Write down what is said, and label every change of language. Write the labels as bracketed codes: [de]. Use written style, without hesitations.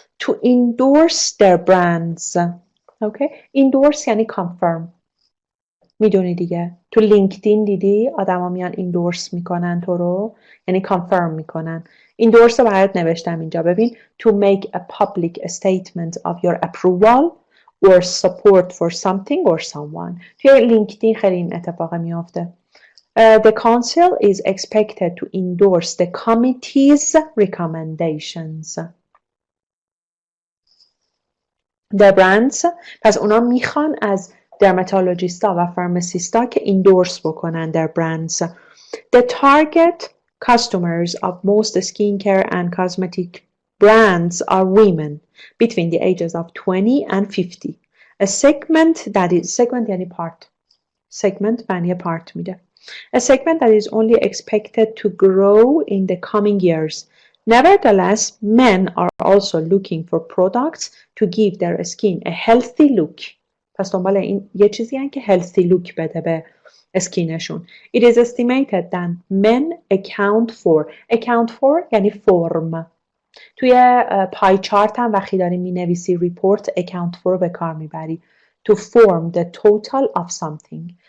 [en] To endorse their brands. Okay. Endorse یعنی confirm. [fa] میدونی دیگه تو لینکدین دیدی آدما میان ایندورس میکنن تو رو یعنی کانفرم میکنن ایندورس رو برات نوشتم اینجا ببین [en] to make a public statement of your approval or support for something or someone [fa] توی لینکدین خیلی این اتفاق میافته [en] The council is expected to endorse the committee's recommendations. The brands پس اونا میخوان از درماتولوژیستا و فارماسیستا که ایندورس بکنن their brands. The target customers of most skincare and cosmetic brands are women between the ages of 20 and 50. A segment یعنی part. Segment معنی part میده. A segment that is only expected to grow in the coming years. Nevertheless, men are also looking for products to give their skin a healthy look. [fa] پس دنبال این یه چیزی هن که healthy look بده به اسکینشون. [en] It is estimated that men account for یعنی فرم. [fa] توی پای چارت هم وقتی داری می نویسی report account for رو به کار میبری. [en] To form the total of something.